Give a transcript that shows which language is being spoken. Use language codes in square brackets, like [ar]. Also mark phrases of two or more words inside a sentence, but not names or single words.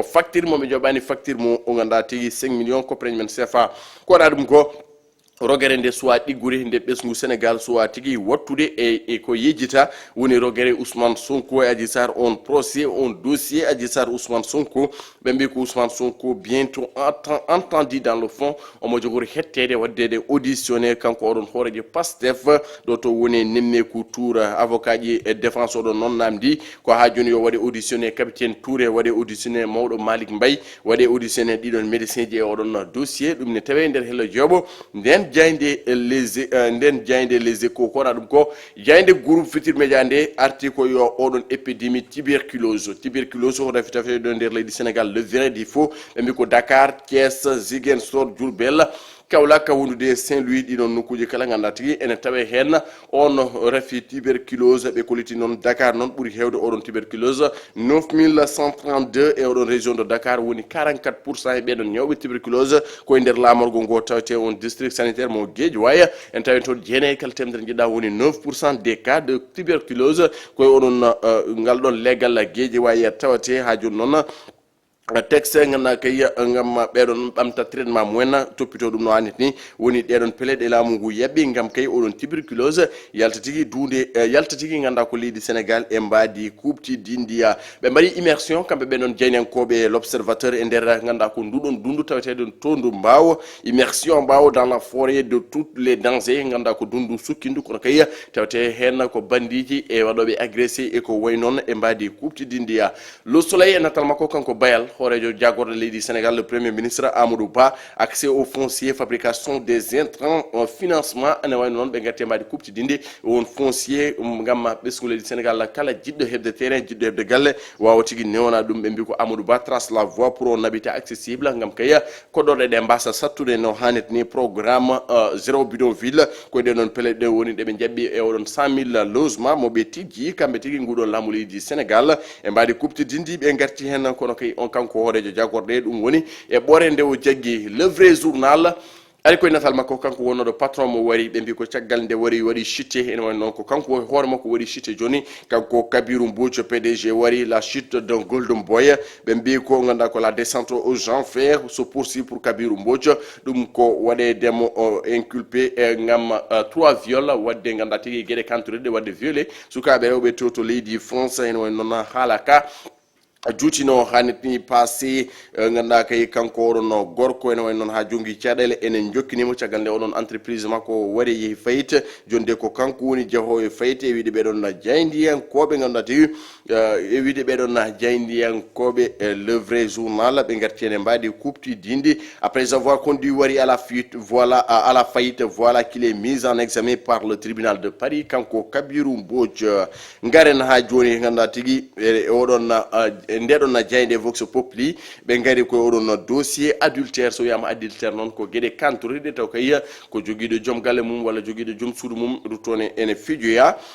[ff] facture moɓe joɓani facture mo o ganda tigui 5 millions copreñ men CFA ko waɗa ɗum ko rogere nde suwa ɗigguri nde ɓesgu Sénégal suwa tigui wattude e ko yejjita woni rogere Ousmane Sonko e Adji Sarr on procès on dossier Adji Sarr Ousmane Sonko ɓe mbi ko Ousmane Sonko [fr] bientôt entendu dans le fond [ff] omo jogori hettede waddede auditionné kanko oɗon hoorejo Pastef ɗo to woni nemmeku tour avocat ji e défense oɗon noon namdi ko ha joni yo waɗe auditionné capitaine Touré waɗe auditionné mawɗo Malick Mbaye waɗe auditionné ɗiɗon médecin ji e oɗon dossier ɗum ne tawe nder hello jooɓo nden jayde les échos ko ɗum ko jayde groupe Futurs Médias nde arti ko yo oɗon [fr] épidémie tuberculose [ff] ko rafi tafe ɗo nder leydi Sénégal [fr] le vrai du faux [ff] ɓe mbi ko Dakar Thiès Ziguinchor Diourbel Kaolack wondude Saint-Louis ɗiɗon nokkuji kala ganda tigui ene tawe hen on rafi tuberculose ɓe koliti noon Dakar noon ɓuuri hewde oɗon tuberculose 9132 e oɗon [fr] région de Dakar [ff] woni 44% e ɓeɗon ñawɓe tuberculose koye nder lamorgo ngo tawete on [fr] district sanitaire [ff] mo Guédiawaye en tawi toon jeenayi kala temedere jiɗɗa woni 9% [fr] des cas de tuberculose [ff] koye oɗon ngal ɗon leggal Guédiawaye tawate ha joni noon texte ganduɗa kay gam ɓeɗon ɓamta traitement mumen toppito ɗum no hannit ni woni ɗeɗon peleɗe laamu ngu yaɓɓi gam kay oɗon tuberculose yalta tigui dunde yalta tigui ganduɗa ko leydi Sénégal e mbadi kupti dindiya ɓe mbaɗi immersion kamɓe ɓeɗon jeynenkoɓe l'observateur e nder ganduɗa ko nduɗon dundu taweteɗon to ndu mbawo immersion mbawo [fr] dans la forêt de toutes les dangers [ff] ganduɗa ko dundu sukkindu kono kay tawete hen ko bandiji e waɗoɓe agressé e ko way noon e mbadi kupti dindiya le soleil e natal makko kanko Bayal horejo jagorɗo leydi Sénégal [fr] le premier ministre Amadou Ba accès au foncier fabrication des intrants financement [ff] ane wayno noon ɓe gatti mbadi kupti dindi won foncier gam ɓesgu leydi Sénégal kala jiɗɗo hebde terrain jiɗɗo hebde galle wawa tigui newna ɗum ɓe mbi ko Amadou Ba [fr] trace la voie pour un habitat accessible [ff] gam kaya koɗɗoɗe ɗe mbasa sattude no hannit ni [fr] programme zéro bidonville [ff] koye ɗe noon peleɗe woni ɗeɓe jaɓɓi e oɗon 100 000 logement moɓe tigui kamɓe tigui nguɗon laamu leydi Sénégal e mbadi kupti dindi ɓe garti hen kono kay on kanko horejo jagorɗe ɗum woni e ɓore nde o jaggui le vrai journal ari koye natal makko kanko wonnoɗo patron mo wari ɓe mbi ko caggal nde wari chuté ene wayno noon ko kanko hoore makko waɗi chuté joni kanko Kabirou Mbodj PDG wari [fr] la chute d'un golden boy [ff] ɓe mbi ko ganduɗa ko [fr] la descente aux enfers se poursuit pour Kabirou Mbodj [ff] ɗum ko waɗedemo inculpé e gam 3 viol wadde ganduɗa tigui gueɗe kantoriɗe wadde violé sukaɓe rewɓe to leydi France ene wayno noon haala ka juutino hanni passé ganduɗa kay kanko oɗon gorko ene wayno noon ha jongui caɗele enen jokkinimo caggal nde oɗon entreprise makko waɗi yeehi fayita jonde ko kanko woni jeehowo fayita e wiide ɓeɗon jayndiyankoɓe ganduɗa tigi e wiide ɓeɗon jayndiyankoɓe le vrai journal ɓe garti ene mbaɗi kuptidinde [fr] après avoir conduit [ff] wari [fr] à la fuite voilà à la faillite voilà qu'il est mis en examen par le tribunal de Paris [ff] kanko Kabirou Mbodj garen ha joni ganduɗa tigui oɗon ndeɗon jayde vox populi ɓe gari koye oɗon [fr] dossier adultère [ff] so wiyama adultère noon ko gueɗe kantoriɗe taw kay ko joguiɗo joom galle mum walla joguiɗo joom suudu mum ruttone ene fijoya